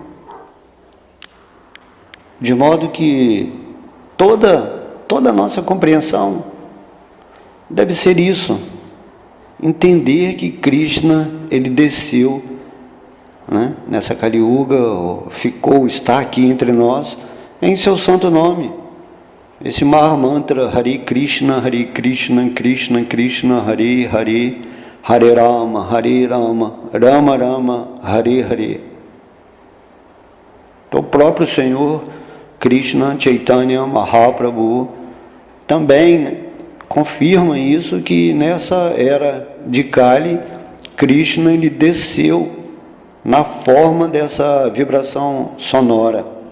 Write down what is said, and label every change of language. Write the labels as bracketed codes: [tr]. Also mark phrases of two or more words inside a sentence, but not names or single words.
[pt] De modo que toda a nossa compreensão deve ser isso, entender que Krishna, ele desceu, né, nessa Kali Yuga, está aqui entre nós, em seu santo nome. Esse Mahamantra, Hare Krishna, Krishna Krishna, Hare Hare, Hare Rama, Rama Rama, Hare Hare. Então, o próprio Senhor Krishna Chaitanya Mahaprabhu também, né, confirma isso, que nessa era de Kali, Krishna ele desceu na forma dessa vibração sonora.